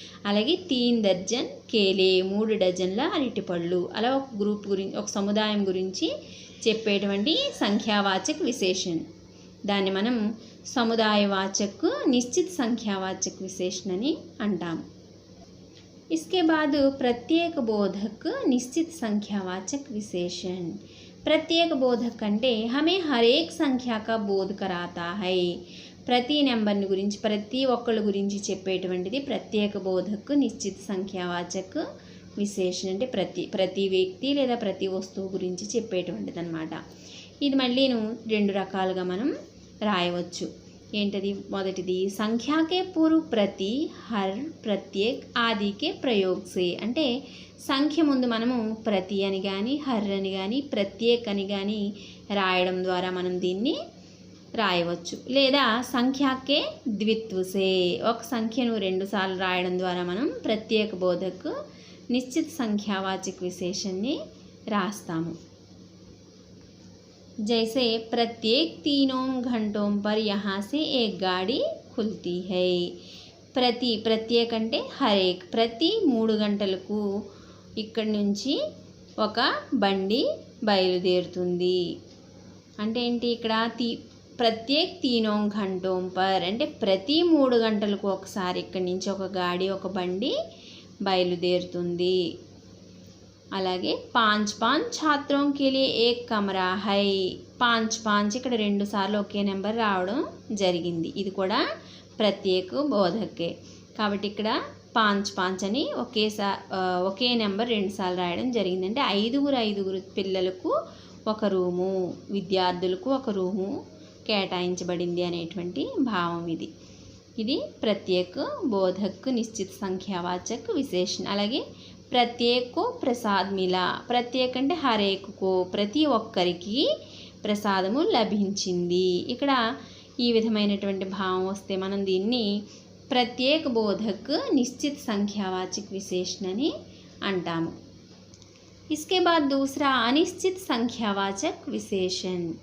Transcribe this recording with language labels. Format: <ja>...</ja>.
<te>అలాగే</te> <hi>3 దర్జన్ కేలే</hi> <te>3 డజన్ల అరటిపళ్ళు, అలా ఒక గ్రూప్ గురించి ఒక సముదాయం గురించి చెప్పేటువంటి సంఖ్యావాచక విశేషణ, దాన్ని మనం సముదాయవాచక నిశ్చిత సంఖ్యావాచక విశేషణ అని అంటాము.</te> <hi>इसके बाद प्रत्येक बोधक निश्चित संख्यावाचक विशेषण. प्रत्येक बोधक అంటే हमें हर एक संख्या का बोध कराता है.</hi> <te>ప్రతి నెంబర్ని గురించి ప్రతి ఒక్కళ్ళ గురించి చెప్పేటువంటిది ప్రత్యేక బోధక్ నిశ్చిత సంఖ్యావాచక విశేషణ. అంటే ప్రతి వ్యక్తి లేదా ప్రతి వస్తువు గురించి చెప్పేటువంటిది అన్నమాట. ఇది మళ్ళీను 2 రకాలుగా మనం రాయవచ్చు. ఏంటది, మొదటిది</te> <hi>సంఖ్యాకే పూర్వ ప్రతి హర్ ప్రత్యేక్ ఆదికే ప్రయోగ్ సే</hi> <te>అంటే సంఖ్య ముందు మనము ప్రతి అని కానీ హర్ అని కానీ ప్రత్యేక్ అని కానీ రాయడం ద్వారా మనం దీన్ని రాయవచ్చు. లేదా</te> <hi>సంఖ్యాకే ద్విత్వసే</hi> <te>ఒక సంఖ్యను 2 సార్లు రాయడం ద్వారా మనం ప్రత్యేక బోధకు నిశ్చిత సంఖ్యావాచక విశేషణని రాస్తాము.</te> <hi>जैसे प्रत्येक 3 घंटों पर यहाँ से एक गाड़ी खुलती है.</hi> <te>ప్రత్యేక అంటే హరేక్ ప్రతి 3 గంటలకు ఇక్కడి నుంచి ఒక బండి బయలుదేరుతుంది. అంటే ఏంటి, ఇక్కడ ప్రత్యేక్</te> <hi>తీనోं घंटों पर</hi> <te>అంటే ప్రతి 3 గంటలకు ఒకసారి ఇక్కడి నుంచి ఒక గాడి ఒక బండి బయలుదేరుతుంది. అలాగే</te> <hi>5 छात्रों के लिए एक कमरा है.</hi> <te>5 ఇక్కడ 2 సార్లు ఒకే నెంబర్ రావడం జరిగింది. ఇది కూడా ప్రత్యేక బోధకే కాబట్టి ఇక్కడ 5 అని ఒకే నెంబర్ 2 సార్లు రాయడం జరిగింది. అంటే 5 పిల్లలకు ఒక రూము, విద్యార్థులకు ఒక రూము కేటాయించబడింది అనేటువంటి భావం ఇది. ఇది ప్రత్యేక బోధక్ నిశ్చిత సంఖ్యావాచక విశేషణ. అలాగే</te> <hi>ప్రత్యేక్ కో ప్రసాద్ మిలా.</hi> <te>ప్రత్యేక్ అంటే హరేక్ కో ప్రతి ఒక్కరికి ప్రసాదము లభించింది. ఇక్కడ ఈ విధమైనటువంటి భావం వస్తే మనం దీన్ని ప్రత్యేక బోధక్ నిశ్చిత సంఖ్యావాచక విశేషణ అని అంటాము.</te> <hi>इसके बाद दूसरा अनिश्चित संख्यावाचक विशेषण.</hi>